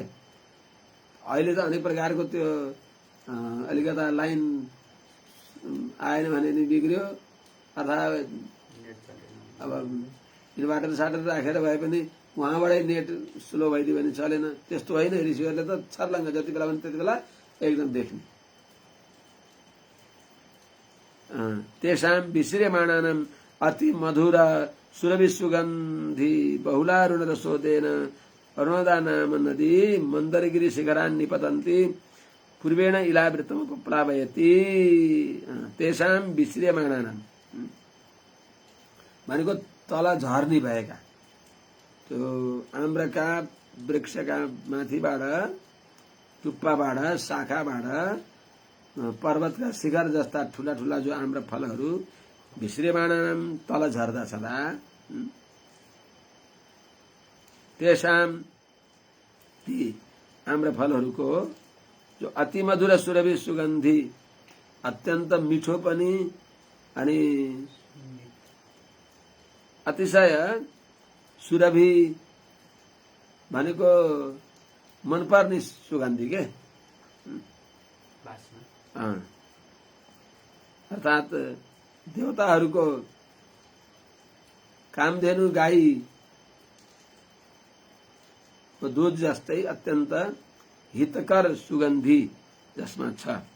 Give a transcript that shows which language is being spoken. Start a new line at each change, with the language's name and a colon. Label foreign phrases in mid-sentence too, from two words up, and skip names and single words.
Nepali: अहिले त अनेक प्रकारको त्यो अलिकता लाइन आएन भने नि बिग्रियो, अथवा अब इन्भर्टर साटर राखेर भए पनि उहाँबाटै नेट स्लो भइदियो भने चलेन। त्यस्तो होइन, ऋषिहरूले त छर्लङ्ग जति बेला पनि त्यति बेला एकदम देख्ने।
Sanskrit: तेषाम विश्रियमाणानाम अति मधुर सुरभि सुगन्धि बहुलारुण रसोदेन अरुणदा नाम नदी मन्दरगिरी शिखरान् निपतन्ति पूर्वेण इलावृतम प्लावयति। तेषाम विश्रियमाणानाम
Nepali: भनेको तल झर्नी भएका त्यो आम्रका वृक्षका माथिबाट, टुप्पाबाट, शाखाबाट पर्वतका शिखर जस्ता ठूला ठूला जो आम्र फलहरू विश्रियमाणानाम तल झर्दा छँदा, तेषाम ती आम्र फलहरूको जो
Sanskrit: अति मधुर सुरभि सुगन्धि,
Nepali: अत्यन्त मिठो पनि अनि अतिशय सुरभि भनेको मनपर्ने सुगन्धि के, अर्थात् देवताहरूको कामधेनु गाई दूध जस्तै अत्यन्त हितकर सुगन्धि जसमा छ,